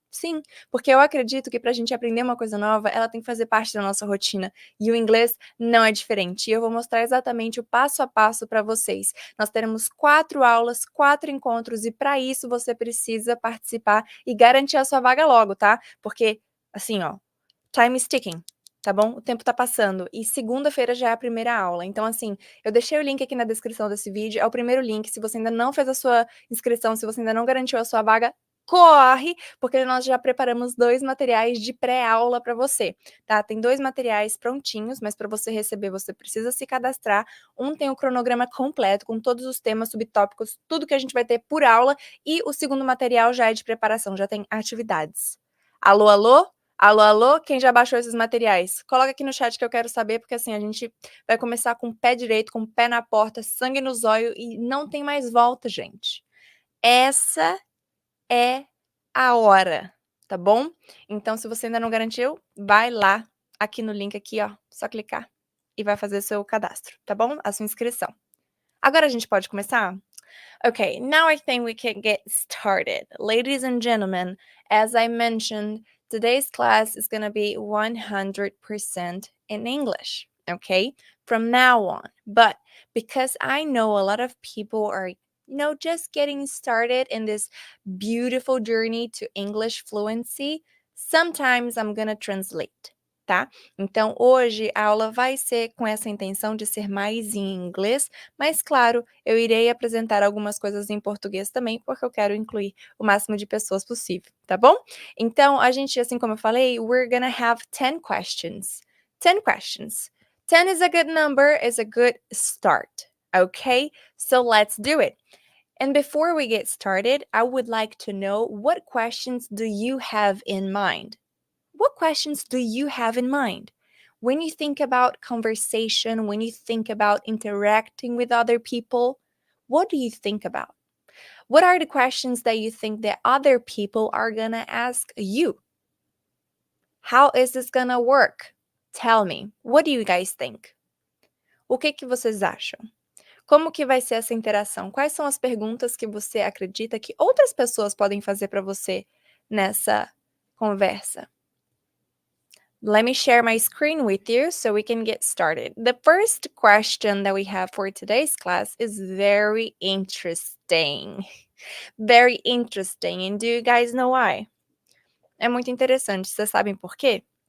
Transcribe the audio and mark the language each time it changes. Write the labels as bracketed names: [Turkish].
[Portuguese] Sim, porque eu acredito que para a gente aprender uma coisa nova, ela tem que fazer parte da nossa rotina. E o inglês não é diferente. E eu vou mostrar exatamente o passo a passo para vocês. Nós teremos 4 aulas, 4 encontros, e para isso você precisa participar e garantir a sua vaga logo, tá? Porque, assim, ó, [English] time is ticking. [Portuguese] Tá bom? O tempo tá passando. E segunda-feira já é a primeira aula. Então, assim, eu deixei o link aqui na descrição desse vídeo. É o primeiro link. Se você ainda não fez a sua inscrição, se você ainda não garantiu a sua vaga, corre, porque nós já preparamos 2 materiais de pré-aula para você, tá? Tem 2 materiais prontinhos, mas para você receber, você precisa se cadastrar. Um tem o cronograma completo, com todos os temas, subtópicos, tudo que a gente vai ter por aula, e o segundo material já é de preparação, já tem atividades. Alô, alô? Alô, alô? Quem já baixou esses materiais? Coloca aqui no chat que eu quero saber, porque assim, a gente vai começar com o pé direito, com o pé na porta, sangue nos olhos, e não tem mais volta, gente. Essa é a hora, tá bom? Então, se você ainda não garantiu, vai lá, aqui no link aqui, ó, só clicar e vai fazer seu cadastro, tá bom? A sua inscrição. Agora a gente pode começar? [English] Okay, now I think we can get started. Ladies and gentlemen, as I mentioned, today's class is going to be 100% in English, okay? From now on. But because I know a lot of people are, just getting started in this beautiful journey to English fluency, sometimes I'm going to translate. [Portuguese] Tá? Então, hoje a aula vai ser com essa intenção de ser mais em inglês, mas claro, eu irei apresentar algumas coisas em português também, porque eu quero incluir o máximo de pessoas possível, tá bom? Então, a gente, assim como eu falei, [English] we're gonna have 10 questions. 10 questions. 10 is a good number, is a good start, okay? So let's do it. And before we get started, I would like to know, what questions do you have in mind? What questions do you have in mind? When you think about conversation, when you think about interacting with other people, what do you think about? What are the questions that you think that other people are gonna ask you? How is this gonna work? Tell me, what do you guys think? [Portuguese] O que que vocês acham? Como que vai ser essa interação? Quais são as perguntas que você acredita que outras pessoas podem fazer para você nessa conversa? [English] Let me share my screen with you so we can get started. The first question that we have for today's class is very interesting. Very interesting. And do you guys know why? [Portuguese] É muito interessante. Vocês sabem por quê?